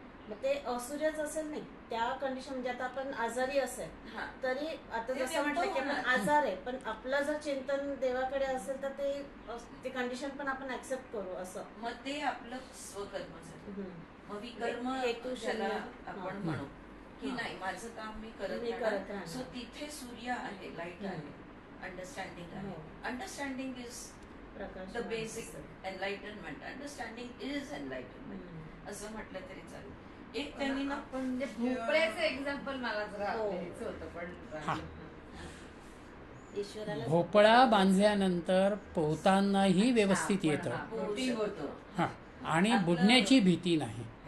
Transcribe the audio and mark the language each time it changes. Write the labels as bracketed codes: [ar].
[mr] मग ते असूर्यच असेल नाही त्या कंडिशन, म्हणजे आता आपण आजारी असेल तरी आता जसं म्हटलं की आपण आजार आहे, पण आपलं जर चिंतन देवाकडे असेल तर ते कंडिशन पण आपण ऍक्सेप्ट करू असं. मग ते आपलं स्वकर्म झालं. मग विकर्म हेतू आपण म्हणू की नाही माझं काम मी करत राहणार. सो तिथे सूर्य आहे, लाईट आहे, अंडरस्टँडिंग आहे. [en] Understanding is the basic enlightenment. Understanding is enlightenment [mr] असं म्हटलं तरी चालेल. एक त्यांनी ना पण भोपळ्याचं एक्झाम्पल मला जरा होतं पण भोपळा बांधल्यानंतर पोहतानाही व्यवस्थित येतं हां, आणि बुडण्याची भीती नाही.